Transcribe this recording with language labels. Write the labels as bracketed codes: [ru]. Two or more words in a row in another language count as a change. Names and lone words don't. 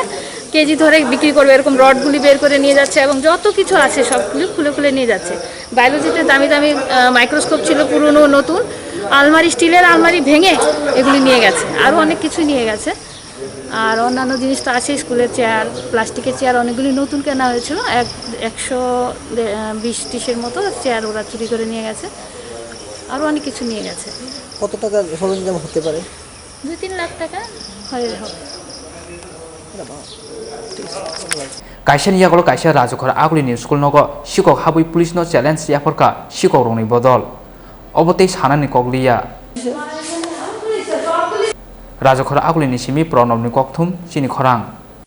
[bn] কেজি ধরে বিক্রি করবে এরকম রডগুলি বের করে নিয়ে যাচ্ছে এবং যত কিছু আছে সবগুলো খুলে নিয়ে যাচ্ছে বায়োলজিতে দামি দামি মাইক্রোস্কোপ ছিল পুরনো নতুন আলমারি স্টিলের আলমারি ভেঙে এগুলি নিয়ে গেছে আরও অনেক কিছু নিয়ে গেছে আর অন্যান্য জিনিস তো আছে স্কুলের চেয়ার প্লাস্টিকের চেয়ার অনেকগুলি নতুন কেনা হয়েছিল 120-30 মতো চেয়ার ওরা চুরি করে নিয়ে গেছে আরও অনেক কিছু নিয়ে গেছে কত টাকা সরঞ্জাম হতে পারে 2-3 লাখ টাকা হবে [trp] kaisa niyagolo kaisa Rajakhor agulini school nogo shikok habui police no challenge yafarka shikok rongni bodol obotei sanani kokliya Rajakhor agulini simi pronobni kokthum chini khorang